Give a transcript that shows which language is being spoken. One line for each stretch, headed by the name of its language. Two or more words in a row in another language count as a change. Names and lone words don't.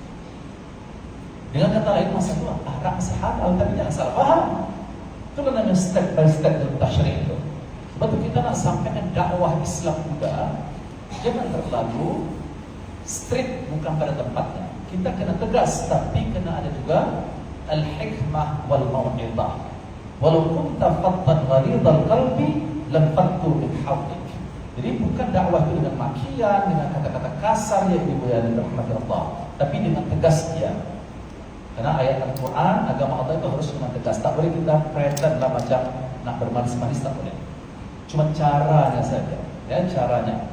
Malay: Dengan kata lain, masa itu arak sehalal, tapi jangan salah faham. Itu namanya
English: step by step
Malay: dalam tasyri' itu. Sebab itu kita nak sampaikan dakwah Islam juga, jangan terlalu strict, bukan pada tempatnya. Kita kena tegas, tapi kena ada juga
Arabic: الحكمة والموعظة. ولو كنت فظا غليظ القلب لانفضوا من حولك.
Malay: Jadi bukan dakwah itu dengan makian, dengan kata-kata kasar yang dimuliakan rahmat Allah, tapi dengan tegas dia. Karena ayat Al-Quran, agama Allah itu harus dengan tegas. Tak boleh kita pretend lah macam nak bermanis-manis, tak boleh. Cuma caranya saja, ya caranya.